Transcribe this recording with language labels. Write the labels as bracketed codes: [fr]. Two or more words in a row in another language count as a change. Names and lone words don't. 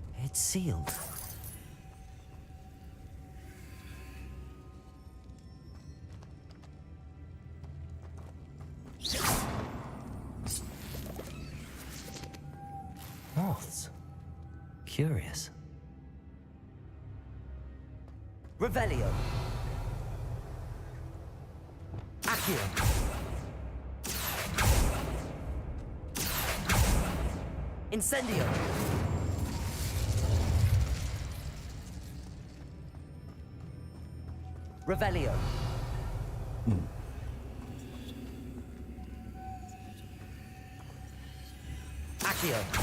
[en] It's sealed. Moths. Curious. Revelio. Accio. Incendio. Revelio. Accio.